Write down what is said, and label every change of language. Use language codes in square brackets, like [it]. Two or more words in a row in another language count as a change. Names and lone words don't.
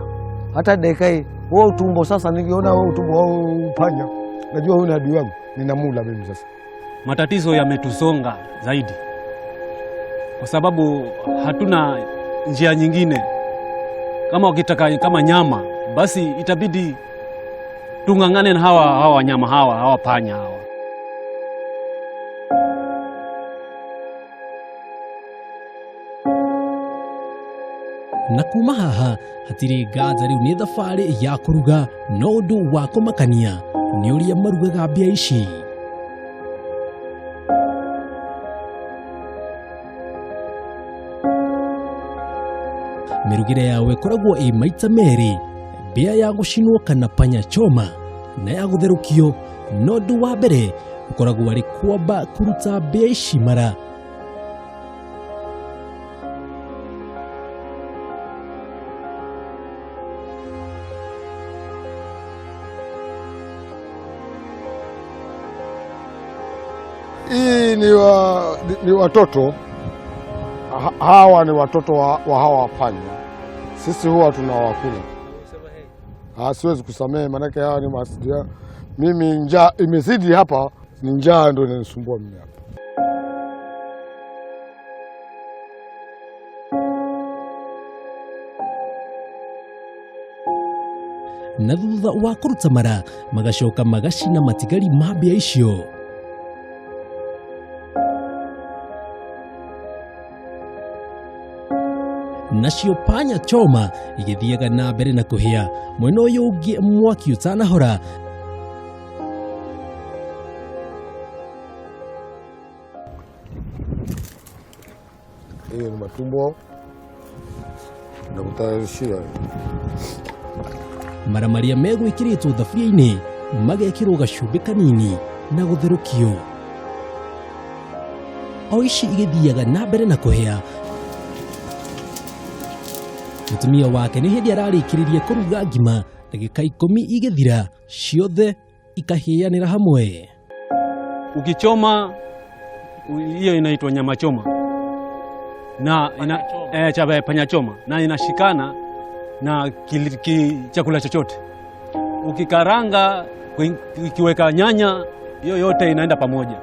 [sw] Hata dakika hii wao utumbo sasa nikiona wao utumbo wao panya, najua huyu ni adui wangu, ninamula mimi sasa. Matatizo yametusonga zaidi kwa sababu hatuna njia nyingine. Kama ukitaka kama nyama basi itabidi tungangane na hawa wanyama hawa panya hawa. [ki] Na kuma haha hatirĩ nganja rĩu nĩ thabarĩ ya kũruga, no ũndũ wa kũmakania nĩ ũrĩa marugaga mbĩa ici. Mĩrugĩre yao ĩkoragwo ĩ maita merĩ, mbĩa ya gũcinwo kana [sw] panya choma [ki] na ya gũtherũkio, no ũndũ wa mbere ũkoragwo arĩ kwamba kũruta mbĩa ici mara. [sw] Hii ni watoto hawa, ni watoto wa hawa panya. Sisi huwa tunawakula. Siwezi kusamehe manake hawa ni masidia. Mimi njaa imezidi hapa, ni njaa ndio inanisumbua mimi hapa. [ki] Na thutha wa kũruta mara magacoka magacina matigari ma mbĩa icio. Nacio [sw] panya choma [ki] igĩthiaga na mbere na kũhĩa, mwena ũyũ ũngĩ mwaki ũtanahora. [sw] Hiyo ni matumbo na kutayarishia. [ki] Mara marĩa megwĩkĩrĩtwo thaburia-inĩ magekĩrwo gacumbĩ kanini na gũtherũkio. O ici igĩthiaga na mbere na kũhĩa. Mutumia wake nĩ hĩndĩ ararĩkĩrĩria kũruga ngima, ndagĩka 10 igĩthira ciothe ikahĩanĩra hamwe. [sw] Ukichoma hiyo inaitwa nyama choma na panya choma, na inashikana na chakula chochote. Ukikaranga ukiweka nyanya, hiyo yote inaenda pamoja.